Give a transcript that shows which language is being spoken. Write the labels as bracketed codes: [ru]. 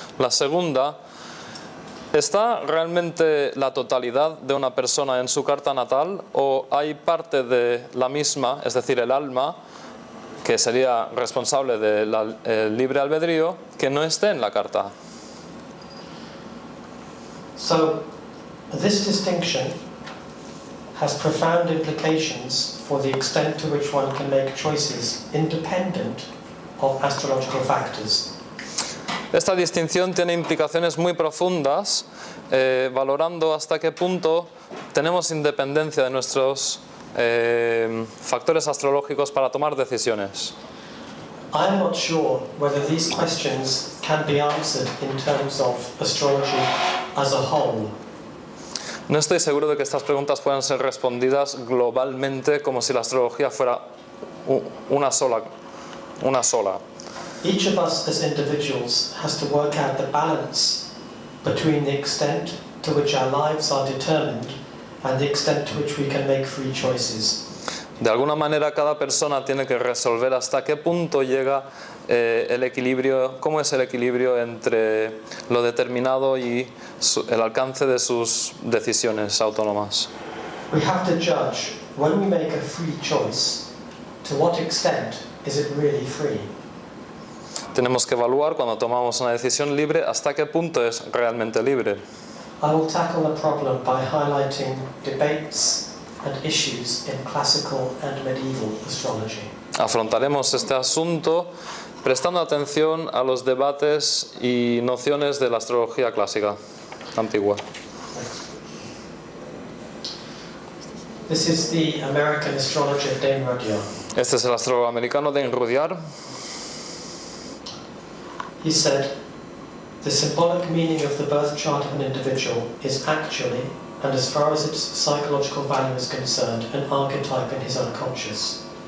[es] La segunda, ¿está realmente la totalidad de una persona en su carta natal, o hay parte de la misma, es decir, el alma, que sería responsable del libre albedrío, que no esté en la carta? [en] So, this distinction has profound implications for the extent to which one can make choices independent of astrological factors. [es] Esta distinción tiene implicaciones muy profundas, valorando hasta qué punto tenemos independencia de nuestros factores astrológicos para tomar decisiones. [en] I am not sure whether these questions can be answered in terms of astrology as a whole. [es] No estoy seguro de que estas preguntas puedan ser respondidas globalmente como si la astrología fuera una sola. [en] Each of us as individuals has to work out the balance between the extent to which our lives are determined and the extent to which we can make free choices. [es] De alguna manera cada persona tiene que resolver hasta qué punto llega el equilibrio, cómo es el equilibrio entre lo determinado y el alcance de sus decisiones autónomas. [en] We have to judge when we make a free choice, to what extent is it really free? [es] Tenemos que evaluar cuando tomamos una decisión libre hasta qué punto es realmente libre. [en] I will tackle the problem by highlighting debates and issues in classical and medieval astrology. [es] Afrontaremos este asunto prestando atención a los debates y nociones de la astrología clásica antigua. [en] This is the American astrologer Dane Rudyard. [es] Este es el astrólogo americano Dane Rudyard. [en] He said, "The symbolic meaning of the birth chart of an individual is actually, and as far as its psychological value is concerned, an archetype in his unconscious.